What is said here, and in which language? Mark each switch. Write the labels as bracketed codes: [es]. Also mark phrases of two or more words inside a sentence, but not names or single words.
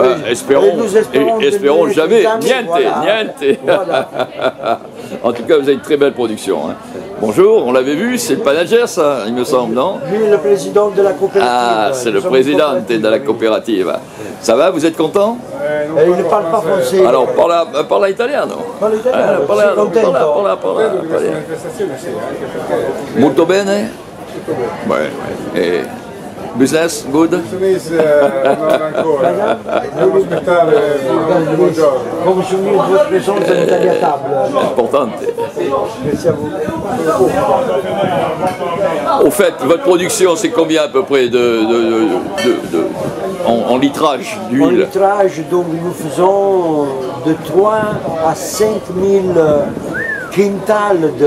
[fr] Bah, espérons jamais, niente. Voilà. En tout cas, vous avez une très belle production. Hein. Bonjour, on l'avait vu, c'est le manager ça, il me semble, non? Lui, le président de la coopérative. Ah, c'est le président de la coopérative. Ça va, vous êtes content? Il ne parle pas français. Alors, [it] parla italiano. Parla italiano, parla. Molto bene? [fr] Ouais. Et [en] business, good? [it] Business non ancora. Devo aspettare il buongiorno. [fr] Come souvenir de votre présence à l'Italia table. [it] Importante. [fr] Merci à vous. Au fait, votre production, c'est combien à peu près en litrage d'huile? En litrage, donc nous faisons de 3 à 5 000 quintals de...